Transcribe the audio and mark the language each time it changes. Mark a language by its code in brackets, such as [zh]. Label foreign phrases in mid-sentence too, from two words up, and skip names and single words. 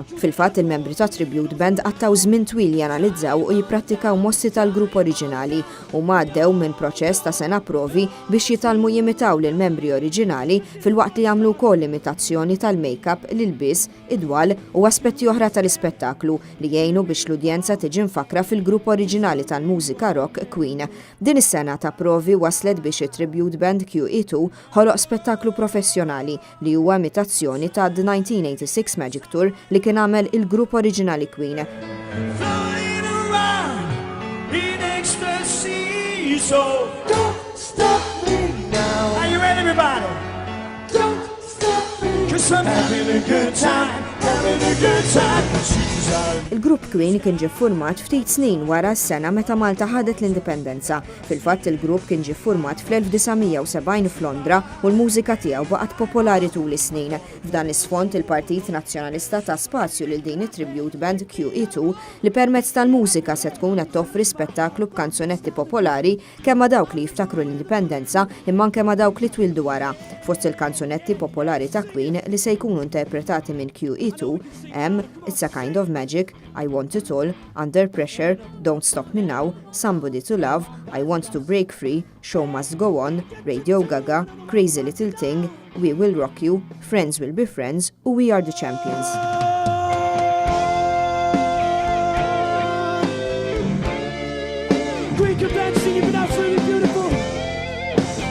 [mt] Fil-fatt il-membri ta' [en] tribute band [mt] għattaw żmien twil janalizzaw u jipprattikaw mossi tal-grupp oriġinali u għaddew minn proċess ta' sena provi biex jitalmu jimitaw lil membri oriġinali fil-waqt li jagħmlu wkoll imitazzjoni tal-make-up, l-ilbies, id-dwal u aspetti oħra tal-ispettaklu li jgħinu biex l-udjenza tiġi mfakra fil-grupp oriġinali tal-mużika rock Queen. Din is-sena ta' provi waslet biex it- [en] tribute band [mt] QE2 ħoloq spettaklu professjonali li huwa imitazzjoni ta' The 1986 Magic Tour li kien għamel il-grupp oriġinali Queen. [en] So don't stop me now. Are you ready, everybody? Don't stop me. 'Cause I'm having a good time, having a good time. [mt] Il-grupp Queen kien ġie ffurmat ftit snin wara s-sena meta Malta ħadet l-indipendenza. Fil-fatt il-grupp kien ġie ffurmat fl-1970 f'Londra u l-mużika tiegħu baqgħet popolari tul is-snin. F'dan is-sfond il-Partit Nazzjonalista ta' spazju lil din it- [en] tribute band [mt] QE2 li permezz tal-mużika se tkun qed toffri spettaklu b'kanzunetti popolari kemm ma' dawk li jiftakru l-indipendenza imma anke ma' dawk li twildu wara. Fost il-kanzunetti popolari ta' Queen li se jkunu interpretati minn QE2 hemm It's a Kind of Magic, I Want It All, Under Pressure, Don't Stop Me Now, Somebody to Love, I Want to Break Free, Show Must Go On, Radio Gaga, Crazy Little Thing, We Will Rock You, Friends Will Be Friends u We Are the Champions. [en] Great convention, you've been absolutely beautiful.